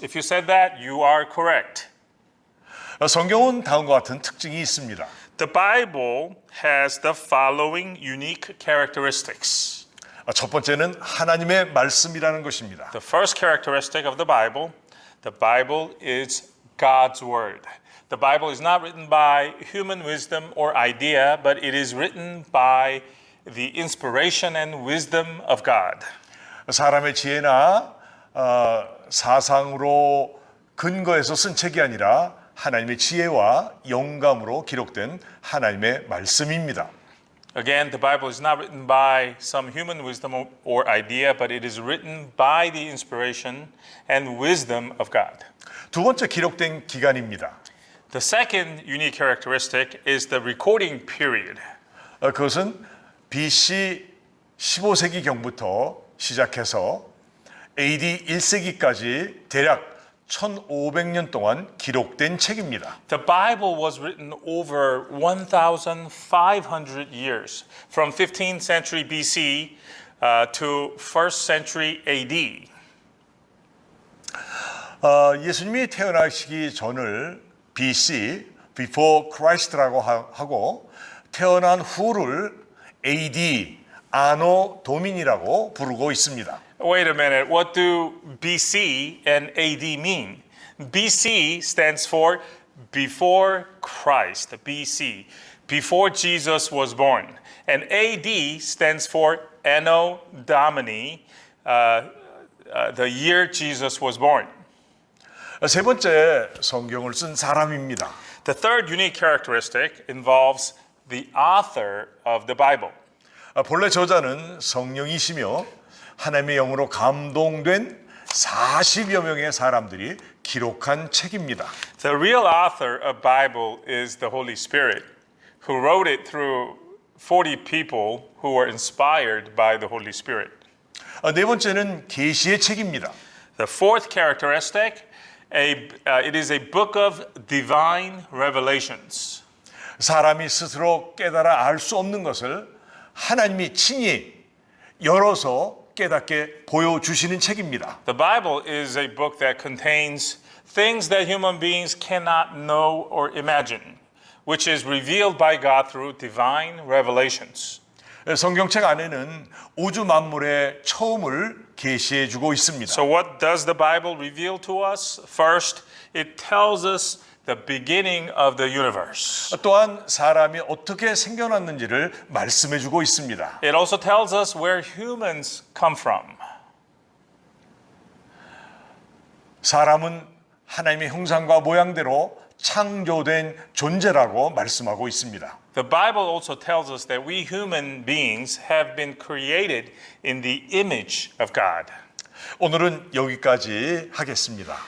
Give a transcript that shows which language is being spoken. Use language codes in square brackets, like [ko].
[en] If you said that, you are correct. [ko] 성경은 다음과 같은 특징이 있습니다. [en] The Bible has the following unique characteristics. [ko] 첫 번째는 하나님의 말씀이라는 것입니다. [en] The first characteristic of the Bible is God's Word. The Bible is not written by human wisdom or idea, but it is written by the inspiration and wisdom of God. [ko] 사람의 지혜나 사상으로 근거해서 쓴 책이 아니라 하나님의 지혜와 영감으로 기록된 하나님의 말씀입니다. [en] Again, the Bible is not written by some human wisdom or idea, but it is written by the inspiration and wisdom of God. [ko] 두 번째 기록된 기간입니다. [en] The second unique characteristic is the recording period. [ko] 그것은 BC 15세기경부터 시작해서 AD 1세기까지 대략 1500년 동안 기록된 책입니다. [en] The Bible was written over 1,500 years, from 15th century BC to 1st century AD. [ko] 예수님이 태어나시기 전을 BC, [en] Before Christ [ko] 라고 하고 태어난 후를 AD, 아노 도민이라고 부르고 있습니다. [en] Wait a minute, what do BC and AD mean? BC stands for before Christ, BC, before Jesus was born. And AD stands for Anno Domini, the year Jesus was born. [ko] 세 번째 성경을 쓴 사람입니다. [en] The third unique characteristic involves the author of the Bible. [ko] 본래 저자는 성령이시며 하나님의 영으로 감동된 40여 명의 사람들이 기록한 책입니다. [en] The real author of Bible is the Holy Spirit, who wrote it through 40 people who were inspired by the Holy Spirit. [ko] 네 번째는 계시의 책입니다. [en] The fourth characteristic, it is a book of divine revelations. [ko] 사람이 스스로 깨달아 알 수 없는 것을 하나님이 친히 열어서 깨닫게 보여주시는 책입니다. [en] The Bible is a book that contains things that human beings cannot know or imagine, which is revealed by God through divine revelations. [ko] 성경책 안에는 우주 만물의 처음을 계시해 주고 있습니다. [en] So what does the Bible reveal to us? First, it tells us the beginning of the universe. [ko] 또한 사람이 어떻게 생겨났는지를 말씀해 주고 있습니다. [en] It also tells us where humans come from. [ko] 사람은 하나님의 형상과 모양대로 창조된 존재라고 말씀하고 있습니다. [en] The Bible also tells us that we human beings have been created in the image of God. [ko] 오늘은 여기까지 하겠습니다.